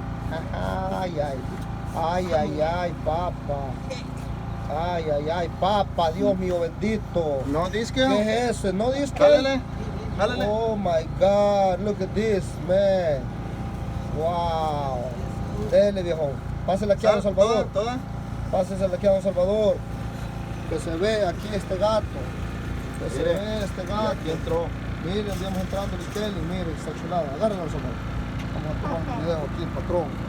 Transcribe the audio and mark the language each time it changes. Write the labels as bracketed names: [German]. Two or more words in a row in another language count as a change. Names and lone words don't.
[Spanish] Ay, ay. Ay, ay, ay, papa. Ay, ay, ay, papa, Dios mío bendito. No disque. ¿Qué es eso? ¿No disque? Jálale, jálale. [English] Oh my God, look at this, man. [Spanish] Wow. Dele, viejo. Pásale aquí a Don Salvador. Toda. Pásesela aquí a Don Salvador. Que se ve aquí este gato. Que se Mire, ve este Y gato. aquí entró. Miren, andamos entrando el Kelly, miren, está chulada. Agárrenlo, Don Salvador. Vamos a tomar un video aquí, el patrón.